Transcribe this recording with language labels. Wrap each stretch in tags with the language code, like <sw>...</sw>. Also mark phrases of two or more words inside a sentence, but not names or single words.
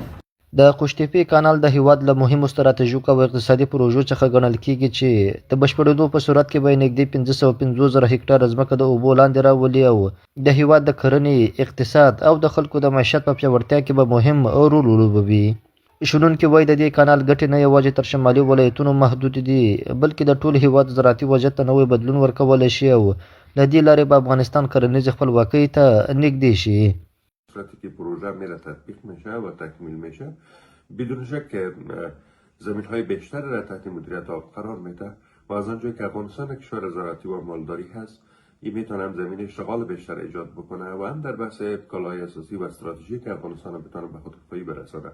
<ps>د کوش تیپې کانال د هیواد له مهمو ستراتیژیکو او اقتصادي پروژو څخه ګڼل کیږي چې د بشپړېدو په صورت کې به نږدې 550,000 هکټاره ځمکه د اوبو لاندې راولي او د هیواد د کرنې اقتصاد او د خلکو د معیشت په پیاوړتیا کې به مهم رول ولوبوي. شنونکي وایي د دې کانال ګټې نه یوازې تر شمالي ولایتونو محدود دي بلکې د ټول هیواد زراعتي وضعیت ته نوی بدلون ورکولی شي او له دې لارې به افغانستان کرنیزې خپلواکۍ ته نږدې شي.</ps> <fa>صورتی که پروژه میره تطبیق میشه و تکمیل میشه بدون شک زمین های بیشتر را تحت مدیریت آب قرار میده و از آنجایی که افغانستان کشور زراعتی و مالداری هست این میتونه هم زمین اشتغال بیشتر ایجاد بکنه و هم در بحث کالای اساسی و استراتژی که افغانستان بتونه به خودکفایی برسانه.</fa>